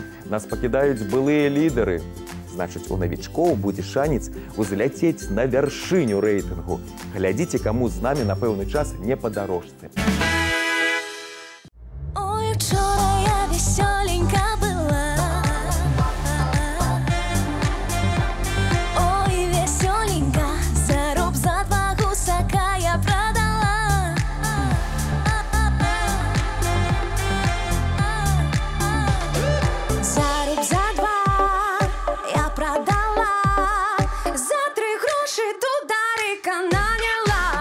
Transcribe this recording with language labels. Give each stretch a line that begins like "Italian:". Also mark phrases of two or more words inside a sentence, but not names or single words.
Belarusian: Нас пакідаюць былыя лідары. Значыць, у навічкоў будзе шанец узляцець на вяршыню рэйтынгу. Глядзіце, каму з намі на пэўны час не па дарожцы.
Russian: Ой, учора я весёленька была. Ой, весёленька, за руб за два гусака я продала. За руб за два я продала, за 3 гроши дударика наняла.